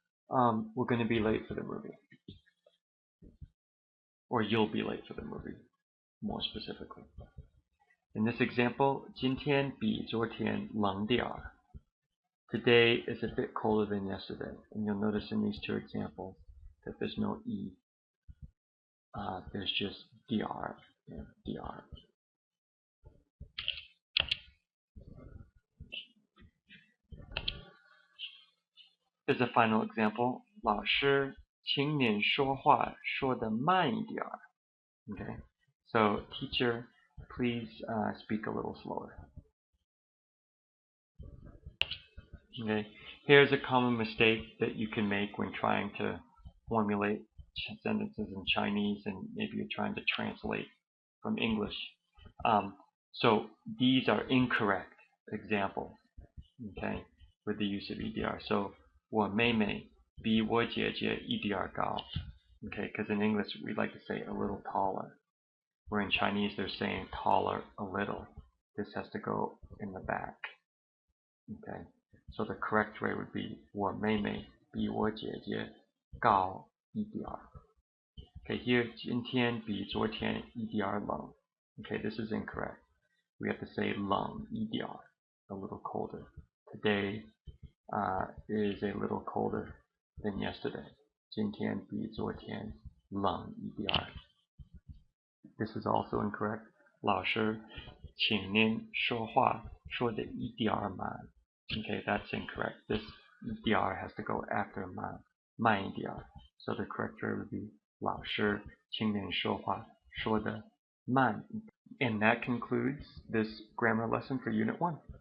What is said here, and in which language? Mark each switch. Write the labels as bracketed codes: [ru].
[en] We're going to be late for the movie. Or you'll be late for the movie, more specifically. In this example, [zh] 今天比昨天冷点儿. [en] Today is a bit colder than yesterday. And you'll notice in these two examples that there's no E. There's just DR and DR. Here's a final example. [zh] 老师，请您说话说得慢一点儿. [en] Okay, so teacher, please speak a little slower. Okay, here's a common mistake that you can make when trying to formulate sentences in Chinese and maybe you're trying to translate from English. So these are incorrect examples, okay, with the use of EDR. [zh] So 我妹妹比我姐姐一点儿高. [en] Okay, because in English we like to say a little taller, where in Chinese they're saying taller a little. This has to go in the back. Okay, so the correct way would be [zh] 我妹妹比我姐姐高一点儿. [en] Okay, here [zh] 今天比昨天一点儿冷. [en] Okay, this is incorrect. We have to say 冷一点儿. a little colder. Today is a little colder than yesterday. [zh] 今天比昨天冷一点儿。 [en] This is also incorrect. [zh] 老师，请您说话说得一点儿慢。 [en] Okay, that's incorrect. This EDR has to go after 慢一点儿. So the correct verb would be [zh] 老师，请您说话说得慢一点。 [en] And that concludes this grammar lesson for Unit 1.